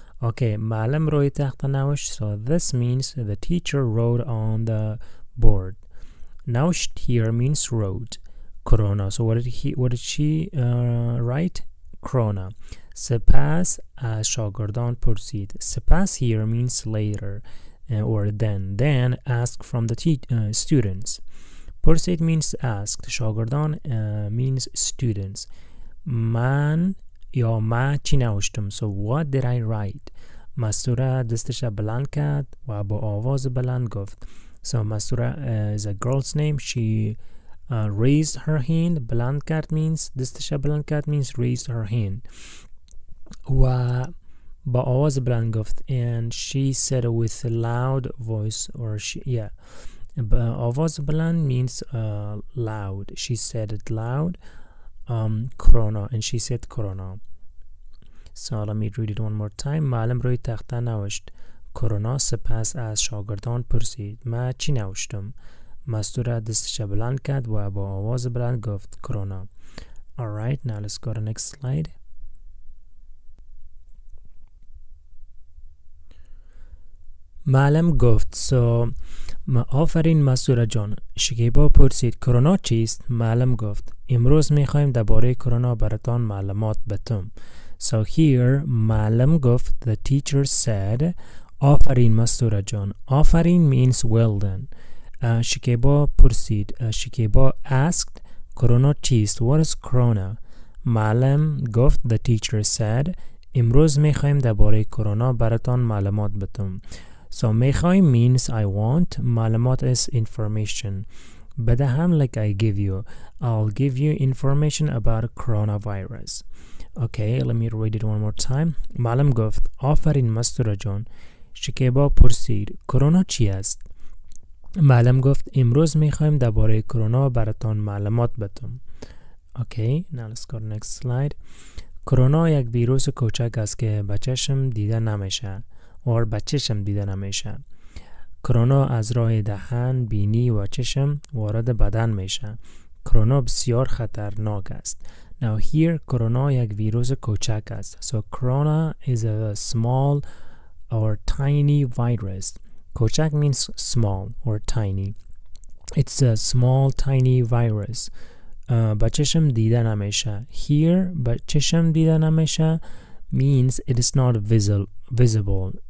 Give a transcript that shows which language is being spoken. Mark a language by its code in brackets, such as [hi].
[fa] Okay, معلم روی تخته نوشت. [en] So this means the teacher wrote on the board. نوشت here means wrote. Corona. So what did she write? Corona. [fa] سپس از شاگردان پرسید. [en] سپس here means later or then. Then ask from the students. پرسید means asked. شاگردان means students. [fa] من چی نوشتم. [en] So what did I write? [fa] مستوره دستش بلند کرد و با آواز بلند گفت. [en] So مستوره is a girl's name. She raised her hand. [fa] بلند کرد [en] means [fa] دستش بلند کرد [en] means raised her hand. [fa] و با آواز بلند گفت. [en] And she said with a loud voice or [fa] آواز بلند [en] means loud. She said it loud. Corona. And she said corona. So let me read it one more time. [fa] معلم روی تخته نوشت کرونا. سپس از شاگردان پرسید من چی نوشتم؟ مستوره دستش بلند کرد و با آواز بلند گفت کرونا. [en] Alright, now let's go to the next slide. [fa] معلم گفت آفرین مستوره جان. شکیبا پرسید کرونا چیست؟ معلم گفت امروز میخوایم درباره کرونا براتان معلومات بدم. [en] So here [fa] معلم گفت, [en] the teacher said [fa] آفرین مستوره جان. [en] آفرین means well done. [fa] شکیبا پرسید. شکیبا asked کرونا چیست? [en] What is corona? [fa] معلم گفت, [en] the teacher said [fa] امروز میخوایم درباره کرونا براتان معلومات بدم. [en] So میخوایم means I want. معلومات is information. بدهم like I give you. I'll give you information about coronavirus. Okay, let me read it one more time. [fa] معلم گفت آفرین مستوره جان. شکیبا پرسید کرونا چی است؟ معلم گفت امروز میخوایم درباره کرونا براتان معلومات بدم. [en] Okay, now let's go to next slide. [fa] کرونا یک ویروس کوچک است که بچه‌شم دیده نمیشه. بچه‌شم دیده نمیشه. کرونا از راه دهان، بینی و چشم وارد بدن میشه. کرونا بسیار خطرناک است. [en] Now here [fa] کرونا یک ویروس کوچک است. [en] So corona is a small or tiny virus. کوچک means small or tiny. It's a small tiny virus. [fa] بچه‌شم دیده نمیشه. [en] Here [fa] بچه‌شم دیده نمیشه [en] means it is not visible.